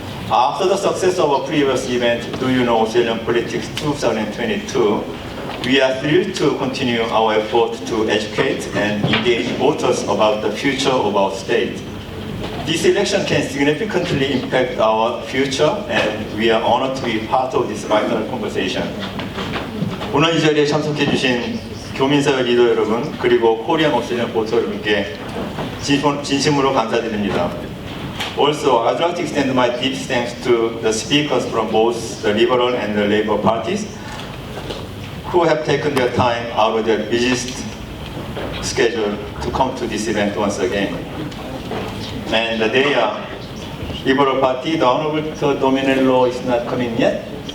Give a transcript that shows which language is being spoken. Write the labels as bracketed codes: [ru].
[en] After the success of a previous event, Do You Know Australian Politics 2022, We are thrilled to continue our effort to educate and engage voters about the future of our state. This election can significantly impact our future, and we are honored to be part of this vital conversation. [ko] 오늘 이 자리에 참석해 주신 교민사회 리더 여러분, 그리고 코리안 오스트레일리안 보터 여러분께 진심으로 감사드립니다. [en] Also, I'd like to extend my deep thanks to the speakers from both the Liberal and the Labour parties who have taken their time out of their busiest schedule to come to this event once again. And they are Liberal Party, the Honorable Dominello is not coming yet.